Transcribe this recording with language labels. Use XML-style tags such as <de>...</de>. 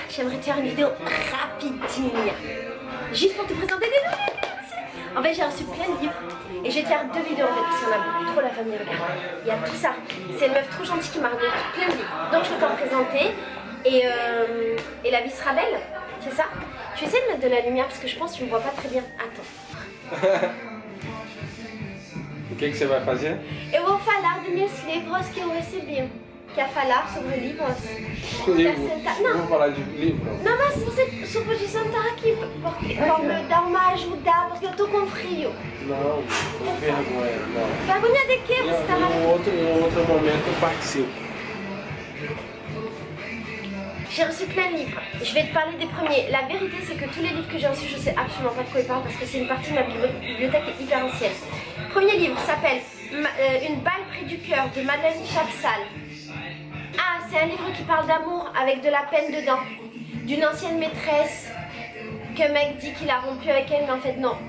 <fr>J'aimerais te faire une vidéo rapide, juste pour te présenter des nouvelles. En fait, j'ai reçu plein de livres et je vais te faire deux vidéos en fait, parce qu'on a beaucoup trop la famille, regarde. Il y a tout ça. C'est une meuf trop gentille qui m'a remis plein de livres. Donc je vais t'en présenter et la vie sera belle, c'est ça? Je vais essayer de mettre de la lumière parce que je pense que tu me vois pas très bien. Attends.</fr> <pt>O que você vai fazer? Eu vou falar dos meus livros que eu recebi. Quer falar sobre livros? Livro? Não. Vamos falar de livro? Não, mas você só pode sentar aqui para me dar uma ajuda, porque eu tô com frio. Não, com vergonha, não. Vergonha de quê? Você tá Em outro momento eu participo.</pt> <fr>J'ai reçu plein de livres. Je vais te parler des premiers. La vérité, c'est que tous les livres que j'ai reçus, je sais absolument pas de quoi ils parlent parce que c'est une partie de ma bibliothèque est hyper ancienne. Premier livre s'appelle Une balle près du cœur de Madeleine Chapsal. Ah, c'est un livre qui parle d'amour avec de la peine dedans. D'une ancienne maîtresse qu'un mec dit qu'il a rompu avec elle, mais en fait non.</fr>